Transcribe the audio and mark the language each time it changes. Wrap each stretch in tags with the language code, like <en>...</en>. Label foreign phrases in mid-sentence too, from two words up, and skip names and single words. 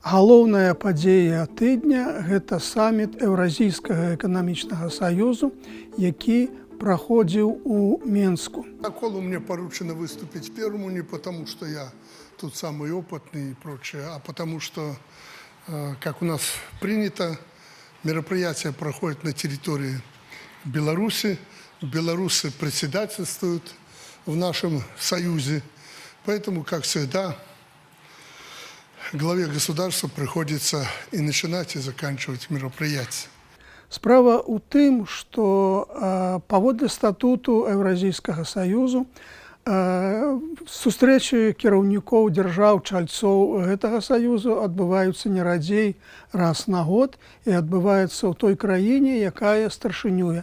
<be>Галоўная падзея тыдня – гэта саміт Еўразійскага эканамічнага саюзу, які проходил у Менску.</be> <ru>Протоколу мне поручено выступить первому не потому, что я тут самый опытный и прочее, а потому что, как у нас принято, мероприятие проходит на территории Беларуси. Белорусы председательствуют в нашем союзе, поэтому, как всегда, главе государства приходится и начинать, и заканчивать мероприятие.</ru> <be>Справа ў тым, што паводле статуту Еўразійскага саюзу сустрэчы кіраўнікоў дзяржаў-чальцоў гэтага саюзу адбываюцца не радзей раз на год і адбываецца ў той краіне, якая старшынюе.</be>